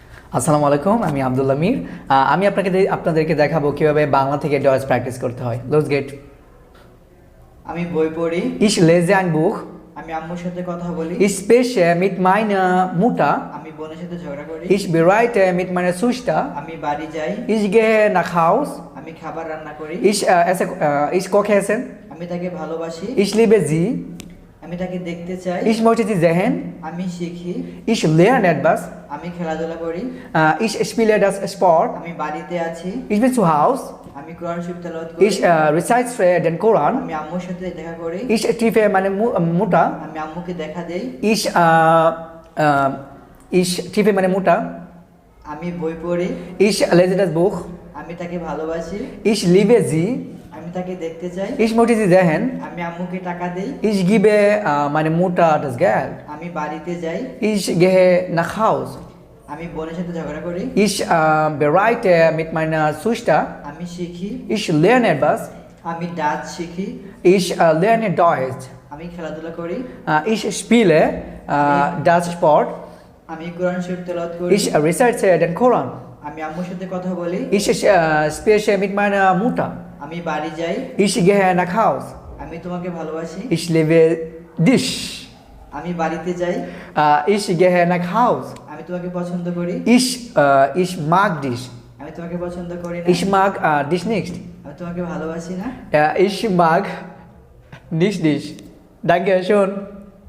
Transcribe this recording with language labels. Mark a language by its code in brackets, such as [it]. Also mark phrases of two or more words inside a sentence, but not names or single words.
[ar] السلام عليكم, [bn] আমি আব্দুল্লাহ মির। আমি আপনাদেরকে দেখাবো কিভাবে বাংলা থেকে ডয়েচ প্র্যাকটিস করতে হয়। [en] let's get. [bn] আমি বই পড়ি। [de] Ich lese ein Buch. [bn] আমি আম্মুর সাথে কথা বলি। [de] Ich spreche mit meiner Mutter. [bn] আমি বোনের সাথে ঝগড়া করি। [de] Ich bereite mit meiner Schwester. [bn] আমি বাড়ি যাই। [de] Ich gehe nach Haus. [bn] আমি খাবার রান্না করি। [de] Ich koche Essen. [bn] আমি তাকে ভালোবাসি। [de] Ich liebe sie. [bn] আমি তাকে দেখতে চাই। [de] Ich möchte sie sehen. [bn] আমি শিখি। [de] Ich lerne etwas. [bn] আমি খেলাধুলা করি। [de] Ich spiele das Sport. [bn] আমি বাড়িতে আছি। [de] Ich bin zu Hause. [bn] আমি কোরআন শরীফ তেলাওয়াত করি। [de] Ich recite den Koran. [bn] আমি আম্মুর সাথে দেখা করি। [de] Ich treffe meine Mutter. [bn] আমি আম্মুকে দেখা দেই। [de] Ich treffe meine Mutter. [bn] আমি বই পড়ি। [de] Ich lese das Buch. [bn] আমি তাকে ভালোবাসি। [de] Ich liebe sie. [bn] আমি তাকে দেখতে চাই। [de] Ich möchte sie sehen. [bn] আমি আম্মুকে টাকা দেই। [de] Ich gebe meiner Mutter das Geld. [bn] আমি বাড়িতে যাই। [de] Ich gehe nach Hause. [bn] আমি বোনের সাথে ঝগড়া করি। [de] Ich bereite mit meiner Schwester. [bn] আমি শিখি। [de] Ich lerne etwas. [bn] আমি ডাচ শিখি। [de] Ich lerne Deutsch. [bn] আমি খেলাধুলা করি। [de] Ich spiele das Sport. [bn] আমি কোরআন শরীফ তেলাওয়াত করি। [de] Ich recite den Koran. [bn] আমি আম্মুর সাথে কথা বলি। [de] Ich spreche mit meiner Mutter. [bn] আমি বাড়ি যাই। [de] Ich gehe nach Haus. [bn] আমি তোমাকে ভালোবাসি। [de] Ich liebe dich. [bn] আমি বাড়িতে যাই। [de] Ich gehe nach Haus. [bn] আমি তোমাকে পছন্দ করি। [de] Ich mag dich. [bn] আমি তোমাকে পছন্দ করি না। [de] Ich mag dich nicht. [bn] আমি তোমাকে ভালোবাসি না। [de] Ich mag nicht dich. Danke schön.